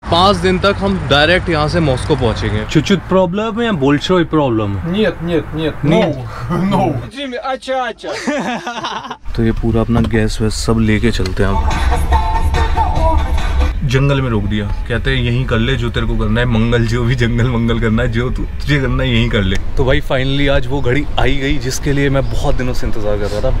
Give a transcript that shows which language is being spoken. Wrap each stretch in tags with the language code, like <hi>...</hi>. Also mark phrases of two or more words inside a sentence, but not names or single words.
<hi>5 दिन तक हम डायरेक्ट यहाँ से मॉस्को पहुँचेंगे।</hi> <ru>Чуть-чуть проблемы, я большой проблем. Нет, no. Джимми,</ru> <hi>ача. तो ये पूरा अपना गैस वैस सब लेके चलते हैं हम। जंगल में रोक दिया, कहते हैं यहीं कर ले जो तेरे को करना है, मंगल जो भी जंगल मंगल करना है, जो तुझे करना है यहीं कर ले। तो भाई फाइनली आज वो घड़ी आई गई जिसके लिए मैं बहुत दिनों से इंतजार कर रहा था।</hi>